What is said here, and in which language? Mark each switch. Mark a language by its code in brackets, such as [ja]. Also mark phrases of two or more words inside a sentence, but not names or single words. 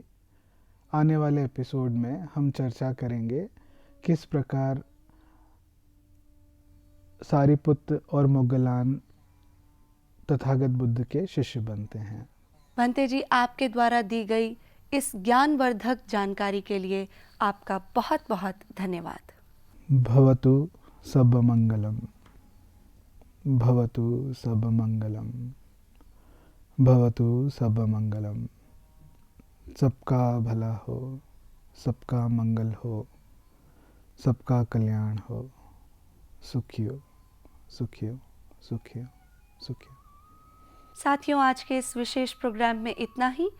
[hi] आने वाले एपिसोड में हम चर्चा करेंगे किस प्रकार सारिपुत्र और मोगलान तथागत बुद्ध के शिष्य बनते हैं। भंते जी, आपके द्वारा दी गई इस ज्ञानवर्धक जानकारी के लिए आपका बहुत बहुत धन्यवाद। [pi] भवतु सब मंगलम, भवतु सब मंगलम, भवतु सब मंगलम। [hi] सबका भला हो, सबका मंगल हो, सबका कल्याण हो। [pi] सुखियो सुखियो सुखियो सुखियो। [hi] साथियों, आज के इस विशेष प्रोग्राम में इतना ही।